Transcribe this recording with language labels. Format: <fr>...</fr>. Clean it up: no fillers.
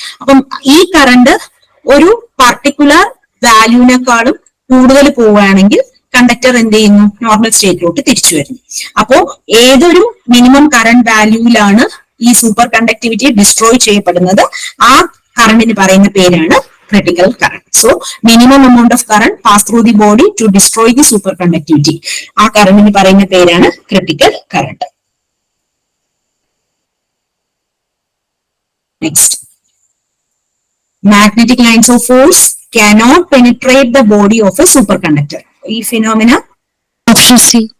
<ml>അപ്പം ഈ കറണ്ട് ഒരു പർട്ടിക്കുലർ വാല്യൂവിനേക്കാളും കൂടുതൽ പോവുകയാണെങ്കിൽ കണ്ടക്ടർ എന്ത് ചെയ്യുന്നു? നോർമൽ സ്റ്റേറ്റിലോട്ട് തിരിച്ചു വരുന്നു. അപ്പോ ഏതൊരു മിനിമം കറണ്ട് വാല്യൂവിലാണ് ഈ സൂപ്പർ കണ്ടക്ടിവിറ്റി ഡിസ്ട്രോയ് ചെയ്യപ്പെടുന്നത് ആ കറണ്ടിന് പറയുന്ന പേരാണ് critical current.</ml> <en>So minimum amount of current pass through the body to destroy the superconductivity.</en> <ml>ആ കറണ്ടിന് പറയുന്ന പേരാണ് critical current.</ml> <en>Next, magnetic lines of force cannot penetrate the body of a superconductor. ഈ phenomena Option C.</en>